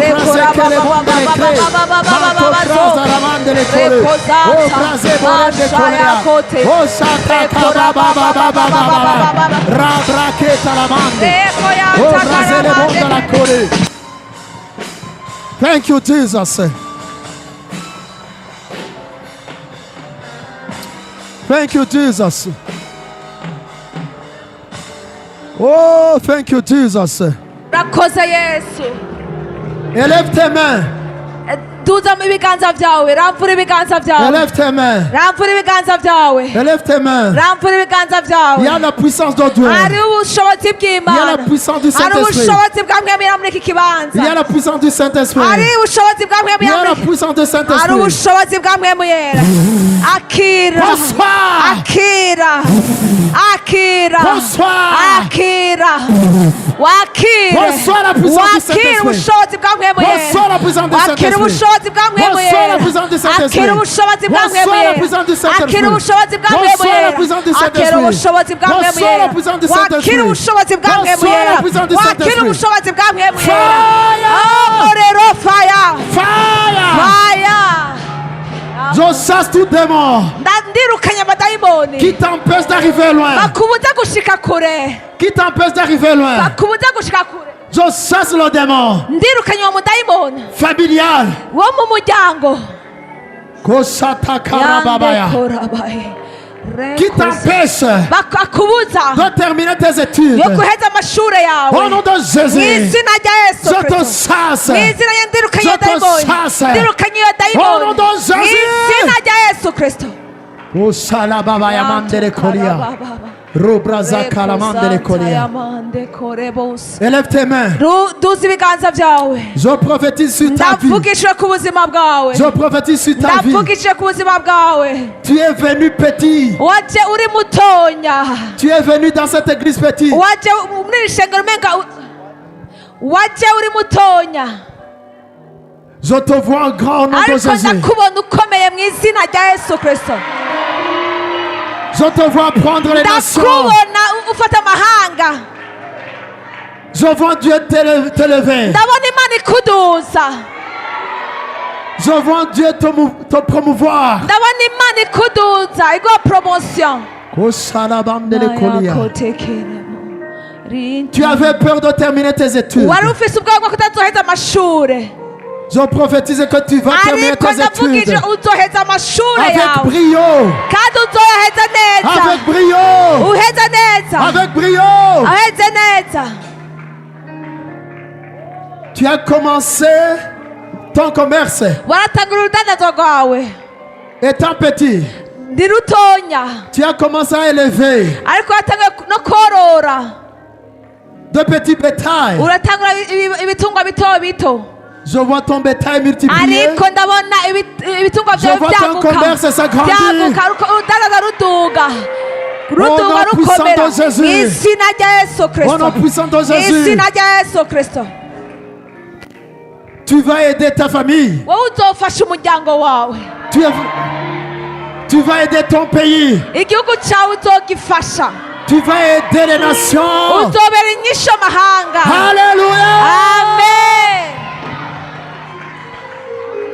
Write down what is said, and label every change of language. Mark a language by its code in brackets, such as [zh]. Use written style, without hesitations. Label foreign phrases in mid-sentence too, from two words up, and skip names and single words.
[en] brase che le bombe le cre, manto brasa ramande le cole, o brase borende colea, o satra baba rabracheta la mande, o brase le bombe la cole. Thank you, Jesus. Thank you, Jesus. Oh, thank you, Jesus. [rn] Urakoze Yesu. [fr] Élève tes mains. [rn] Duza mu biganza byawe, ramvura ibiganza byawe. [fr] Élève tes mains. [rn] Ramvura ibiganza byawe. [fr] Élève tes mains. [rn] Ramvura ibiganza byawe. [fr] Il y a la puissance de Dieu. [rn] Hari ubushobozi bw'Imana. [fr] Il y a la puissance du [rn] Hari [fr] Saint-Esprit. [rn] ubushobozi bwa Mwami muri iki kibanza. [fr] Il y a la puissance du Saint-Esprit. [rn] Hari ubushobozi bwa Mwami. [fr] Il y a la puissance du [rn] Hari [fr] Saint-Esprit. [rn] ubushobozi bwa Mwami yera. Akira. [fr] Bonsoir. [rn] Akira. Akira. [fr] Bonsoir. [rn] Akira. Wakire. [fr] Bonsoir la puissance du [rn] Wakire [fr] Saint-Esprit. [rn] ubushobozi bwa Mwami yera. [fr] Bonsoir la puissance du [rn] Wakire [fr] Saint-Esprit. [rn] ubushobozi bwa Mwami [fr] Bonsoir [rn] yera. [fr] la puissance du Saint-Esprit. [rn] Akira ubushobozi bwa Mwami [fr] Bonsoir la [rn] yera. [fr] puissance du Saint-Esprit. [rn] Akira ubushobozi bwa Mwami [fr] Bonsoir la [rn] yera. [fr] puissance du [rn] Akira [fr] Saint-Esprit. [rn] ubushobozi bwa Mwami [fr] Bonsoir [rn] yera. [fr] la puissance du Saint-Esprit. [rn] Wakire ubushobozi bwa Mwami [fr] Bonsoir la [rn] yera. [fr] puissance du [rn] Wakire [fr] Saint-Esprit. [rn] ubushobozi bwa Mwami yera. [en] Fire. Oh, rero fire. Fire. Fire. [fr] Je chasse tout démon [rn] Ndirukanye amadayimoni. [fr] qui t'empêche d'arriver loin. [rn] Bakubuza gushika kure. [fr] Qui t'empêche d'arriver loin. [rn] Bakubuza gushika kure. [fr] Je chasse le démon [rn] Ndirukanye uwo mudayimoni [fr] familial. [rn] wo mu muryango. Koshata karababaya. [fr] Qui t'empêche [rn] Bakakubuza [fr] de terminer tes études. [rn] yo guheza amashure [fr] Au [rn] yawe. [fr] nom de [rn] Mu [fr] Jésus, [rn] izina rya Yesu [fr] je te [rn] Kristo. [fr] chasse. [rn] Mu izina rya ndirukanye [fr] Je [rn] iyo [fr] te [rn] dayimoni. [fr] chasse. [rn] Ndirukanye iyo [fr] Au nom [rn] dayimoni. [fr] de [rn] Mu [fr] Jésus. [rn] izina rya Yesu Kristo. Oshalababaya mandele kolia. Robraza kalamandele kolia. [fr] Élève tes mains. [rn] Duza ibiganza byawe. [fr] Je prophétise sur ta vie. [rn] Ndavugishije ku buzima bwawe. [fr] Je prophétise sur ta vie. [rn] Ndavugishije ku buzima bwawe. [fr] Tu es venu petit. [rn] Waje uri mutonya. [fr] Tu es venu dans cette église petit. [rn] Waje muri iri shengero umenga waje uri mutonya. [fr] Je te vois en grand au nom de [rn] Ariko [fr] Jésus. [rn] ndakubona ukomeye mu izina rya Yesu Kristo. [fr] Je te vois prendre les nations. [rn] Ndakubona ufata amahanga. [fr] Je vois Dieu t'élever. [rn] Ndabona Imana ikuduza. [fr] Je vois Dieu te promouvoir. [rn] Ndabona Imana ikuduza iguha promotion. Koshalabandele kolia. [fr] Tu avais peur de terminer tes études. [rn] Wari ufise ubwoba bwo kutazoheza amashure. [fr] Je prophétise que tu vas terminer [rn] Ariko [fr] tes [rn] ndavugije [fr] études [rn] uzoheza amashure [fr] avec [rn] yawe. [fr] brio. [rn] Kandi uzoyaheza neza. [fr] Avec brio. [rn] Uheze neza. [fr] Avec brio. [rn] Aheze neza. [fr] Tu as commencé ton commerce [rn] Waratangura urudandazwa rwawe. [fr] étant petit. [rn] Ndi rutonya. [fr] Tu as commencé à élever [rn] Ariko watanguye no korora. [fr] de petits bétails. [rn] Uratangura ibitungwa bito bito. [fr] Je vois ton bétail multiplié. [rn] Ariko ndabona ibitungwa [fr] Je [rn] byawe [fr] vois ton [rn] byaguka. [fr] commerce s'agrandir. [rn] Byaguka urudandaza ruduga. Ruduga [fr] nom puissant [rn] rukomera. [fr] de Jésus. [rn] Mu izina rya Yesu Kristo. [fr] Au nom puissant de [rn] Mu [fr] Jésus. [rn] izina rya Yesu Kristo. [fr] Tu vas aider ta famille. [rn] Wowe uzofasha umuryango wawe. [fr] Tu vas aider ton pays. [rn] Igihugu cyawe uzogifasha. [fr] Tu vas aider les nations. [rn] Uzobera inyisho amahanga. [fr] Alléluia. Amen.